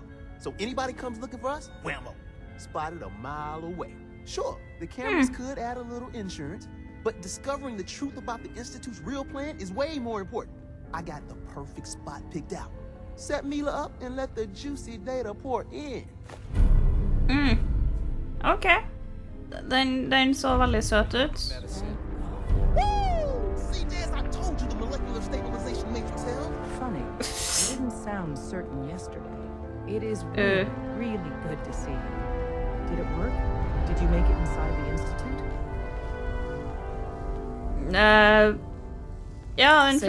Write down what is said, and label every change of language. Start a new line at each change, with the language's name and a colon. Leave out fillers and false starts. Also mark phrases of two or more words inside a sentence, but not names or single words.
English: So anybody comes looking for us, whammo, spotted a mile away. Sure, the cameras could add a little insurance, but discovering the truth about the Institute's real plan is way more important. I got the perfect spot picked out. Set Mila up and let the juicy data pour in.
Norwegian: Okay. Den så veldig søt ut. Woo!
English: See, Jazz, I told you the molecular stabilization matrix held. Funny. You didn't sound certain yesterday. It is really, really good to see you. Did it work? Did you make it inside the Institute?
Norwegian: Yeah, den